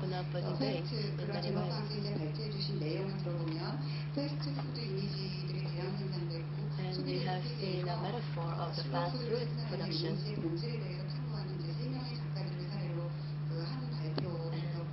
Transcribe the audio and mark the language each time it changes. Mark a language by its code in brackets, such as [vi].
[ko] 패스트 그런 제목상에서 이제 발표해주신 내용을 들어보면 패스트 푸드 이미지들이 대량 생산되고 [en] we have seen a metaphor of the fast food production. [ko] 이미지의 본질에 대해서 탐구하는 이제 3명의 작가들을 사례로 한 발표였고요.